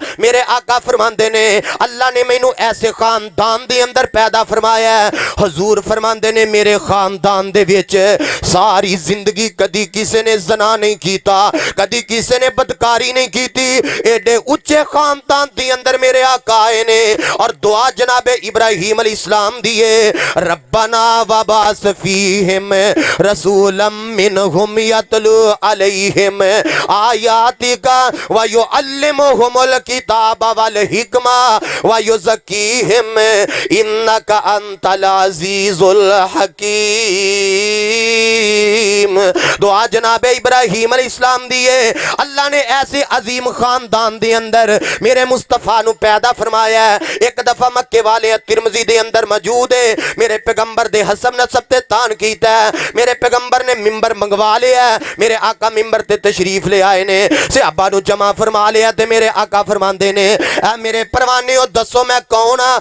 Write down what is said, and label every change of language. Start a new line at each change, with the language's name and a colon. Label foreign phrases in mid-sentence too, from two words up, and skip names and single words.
Punjabi: ਮੇਰੇ ਆਕਾ ਫ਼ਰਮਾਂਦੇ ਨੇ ਅੱਲ੍ਹਾ ਨੇ ਮੈਨੂੰ ਐਸੇ ਖ਼ਾਨਦਾਨ ਦੇ ਅੰਦਰ ਪੈਦਾ ਫ਼ਰਮਾਇਆ ਹੈ। ਹਜ਼ੂਰ ਫ਼ਰਮਾਂਦੇ ਨੇ ਮੇਰੇ ਖ਼ਾਨਦਾਨ ਦੇ ਵਿਚ ਸਾਰੀ ਜ਼ਿੰਦਗੀ ਕਦੀ ਕਿਸੀ ਨੇ ਜ਼ਨਾ ਨਹੀਂ ਕੀਤਾ, ਕਦੀ ਕਿਸੀ ਨੇ ਬਦਕਾਰੀ ਨਹੀਂ ਕੀਤੀ। ਏਡੇ ਉੱਚੇ ਖ਼ਾਨਦਾਨ ਦੇ ਅੰਦਰ ਮੇਰੇ ਆਕਾ ਆਏ ਨੇ ਔਰ ਦੁਆ ਜਨਾਬੇ ਇਬਰਾਹੀਮ ਅਲੈਹਿੱਸਲਾਮ ਦੀਏ,
Arabic: ربنا وابعث فيهم رسولا منهم يتلو عليهم آياتك ويعلمهم الكتاب والحكمة ويزكيهم إنك أنت العزيز الحكيم.
Punjabi: ਦੁਆ ਜਨਾਬੇ ਇਬਰਾਹੀਮ ਅਲੈਹਿੱਸਲਾਮ ਦੀਏ। ਅੱਲ੍ਹਾ ਨੇ ਐਸੇ ਅਜ਼ੀਮ ਖ਼ਾਨਦਾਨ ਦੇ ਅੰਦਰ ਮੇਰੇ ਮੁਸਤਫ਼ਾ ਨੂੰ ਪੈਦਾ ਫ਼ਰਮਾਇਆ ਹੈ। ਇਕ ਦਫ਼ਾ ਮੱਕੇ ਵਾਲੇ ਤਿਰਮਿਜ਼ੀ ਦੇ ਅੰਦਰ ਮੌਜੂਦ ਹੈ। ਮੇਰੇ ਪੈਗ਼ੰਬਰ ਦੇ ਹਸਬ ਨਸਬ ਤੇ ਤਾਨ ਕੀਤਾ ਹੈ। ਮੇਰੇ ਪੈਗ਼ੰਬਰ ਨੇ ਮਿੰਬਰ ਮੰਗਵਾ ਲਿਆ ਹੈ। ਮੇਰੇ ਆਕਾ ਮਿੰਬਰ ਤੇ ਤਸ਼ਰੀਫ਼ ਲੈ ਆਏ ਨੇ, ਸਹਾਬਾ ਨੂੰ ਜਮ੍ਹਾ ਫ਼ਰਮਾ ਲਿਆ ਤੇ ਮੇਰੇ ਆਕਾ ਫ਼ਰਮਾਂਦੇ ਨੇ ਐ ਮੇਰੇ ਪਰਵਾਨੇ ਓ ਦੱਸੋ ਮੈਂ ਕੌਣ ਆਂ।